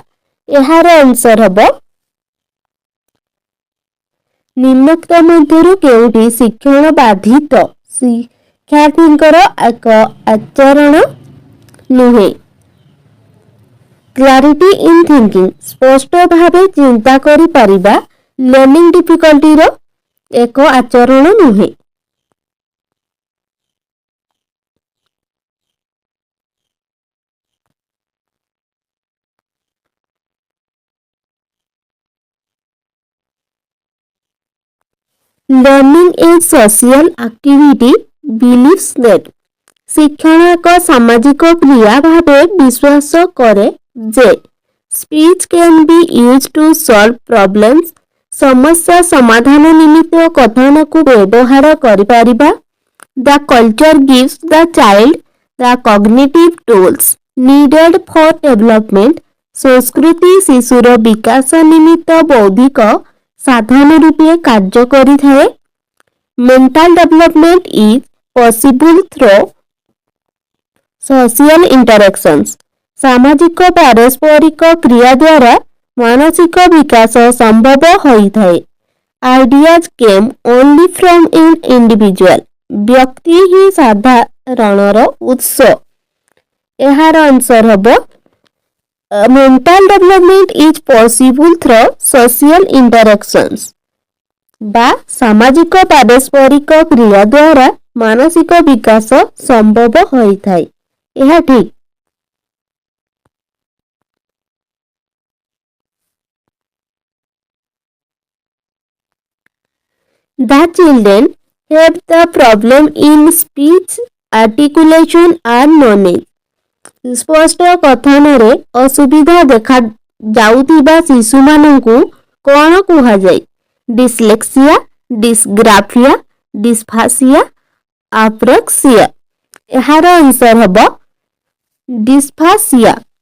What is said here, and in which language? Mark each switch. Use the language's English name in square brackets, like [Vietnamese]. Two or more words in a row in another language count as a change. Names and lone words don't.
[Odia] ଏହାର ଆନ୍ସର ହେବ ନିମ୍ନୋକ୍ତ ମଧ୍ୟରୁ କେଉଁଟି ଶିକ୍ଷଣ ବାଧିତ ଶିକ୍ଷାର୍ଥୀଙ୍କର ଏକ ଆଚରଣ ନୁହେଁ? [English] clarity in thinking, [Odia] ସ୍ପଷ୍ଟ ଭାବେ ଚିନ୍ତା କରିପାରିବା [English] learning difficultyର [Odia] ଏକ ଆଚରଣ ନୁହେଁ। [English] Learning is social activity believes that [Odia] ଶିକ୍ଷଣ ଏକ ସାମାଜିକ କ୍ରିୟା ଭାବେ ବିଶ୍ୱାସ କରେ ଯେ [English] speech can be use to solve problems, [Odia] ସମସ୍ୟା ସମାଧାନ ନିମିତ୍ତ କଥନକୁ ବ୍ୟବହାର କରିପାରିବା। [English] The culture gives the child the cognitive tools needed for development, [Odia] ସଂସ୍କୃତି ଶିଶୁର ବିକାଶ ନିମିତ୍ତ ବୌଦ୍ଧିକ ସାଧନ ରୂପେ କାର୍ଯ୍ୟ କରିଥାଏ। [English] Mental development is possible through social interactions, [Odia] ସାମାଜିକ ପାରସ୍ପରିକ କ୍ରିୟା ଦ୍ୱାରା ମାନସିକ ବିକାଶ ସମ୍ଭବ ହୋଇଥାଏ। [English] Ideas came only from an individual, [Odia] ବ୍ୟକ୍ତି ହିଁ ସାଧାରଣର ଉତ୍ସ। ଏହାର ଆନ୍ସର ହେବ [English] mental development is possible through social interactions, [Odia] ବା ସାମାଜିକ ପାରସ୍ପରିକ କ୍ରିୟା ଦ୍ୱାରା ମାନସିକ ବିକାଶ ସମ୍ଭବ ହୋଇଥାଏ। ଏହା ଠିକ୍। [English] The children have the problem in speech articulation are knowledge. [Odia] ସ୍ପଷ୍ଟ କଥନରେ ଅସୁବିଧା ଦେଖାଯାଉଥିବା ଶିଶୁମାନଙ୍କୁ କ'ଣ କୁହାଯାଏ? ଡିସ୍ଲେକ୍ସିଆ, ଡିସ୍ଗ୍ରାଫିଆ, ଡିସ୍ଫାସିଆ, ଆପ୍ରେକ୍ସିଆ। ଏହାର ଆନ୍ସର ହେବ ଡିସ୍ଫାସିଆ।